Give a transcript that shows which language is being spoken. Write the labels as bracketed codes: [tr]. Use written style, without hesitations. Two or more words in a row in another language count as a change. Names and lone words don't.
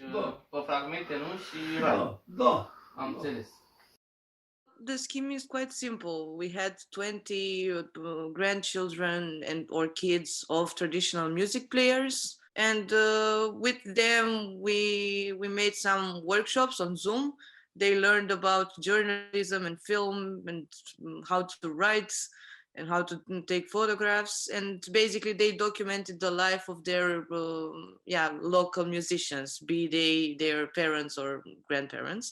[ro] da. pe fragmente, nu? Și rai. Da, da. Am înțeles. [en] The scheme is quite simple. We had 20 grandchildren and or kids of traditional music players, and with them we made some workshops on Zoom. They learned about journalism and film and how to write and how to take photographs, and basically they documented the life of their local musicians, be they their parents or grandparents.